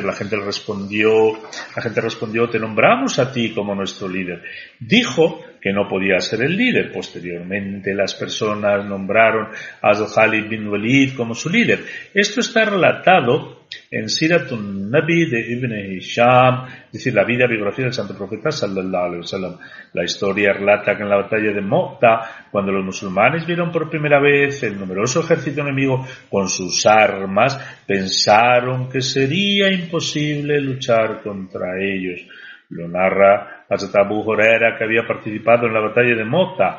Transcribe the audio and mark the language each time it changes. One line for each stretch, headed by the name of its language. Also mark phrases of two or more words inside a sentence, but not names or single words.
Spanish: La gente respondió, te nombramos a ti como nuestro líder. Dijo que no podía ser el líder. Posteriormente las personas nombraron a Khalid bin Walid como su líder. Esto está relatado en Siratun Nabi de Ibn Hisham, es decir, la vida y biografía del santo profeta
Arabic: صلى الله عليه وسلم.
Spanish: La historia relata que en la batalla de Mota, cuando los musulmanes vieron por primera vez el numeroso ejército enemigo con sus armas, pensaron que sería imposible luchar contra ellos. Lo narra Hazrat Abu Huraira, que había participado en la batalla de Mota.